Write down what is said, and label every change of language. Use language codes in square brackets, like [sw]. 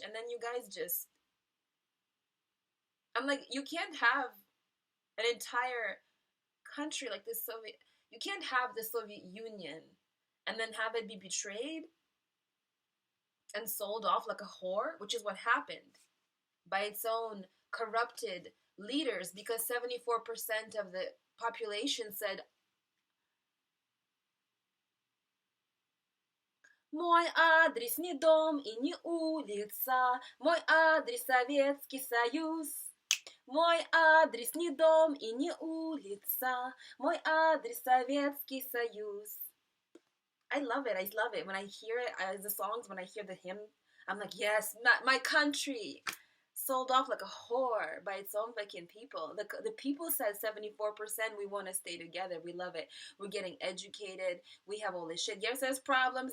[en] And then you guys just, I'm like, you can't have an entire country like the Soviet, you can't have the Soviet Union and then have it be betrayed and sold off like a whore, which is what happened by its own corrupted leaders, because 74% of the population said, [ru] Мой адрес не дом и не улица, мой адрес Советский Союз. Мой адрес не дом и не улица, мой адрес Советский Союз. [en] I love it. I love it. When I hear it, the songs, when I hear the hymn, I'm like, yes, my country. Sold off like a whore by its own fucking people. The people said 74% we want to stay together. We love it. We're getting educated. We have all this shit. Yes, there's problems.